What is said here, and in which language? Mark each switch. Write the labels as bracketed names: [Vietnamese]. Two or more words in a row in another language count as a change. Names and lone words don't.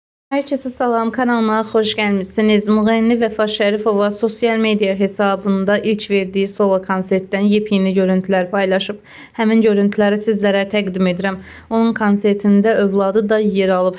[Turkish] Herkese salam, kanalıma hoş gelmişsiniz. [Azerbaijani] Müğənni Vəfa Şərifova [Turkish] sosyal medya [Azerbaijani] hesabında ilk verdiği solo konsertdən yepyeni görüntülər paylaşıb. Həmin görüntüləri sizlərə təqdim edirəm. Onun konsertində övladı da yer alıb.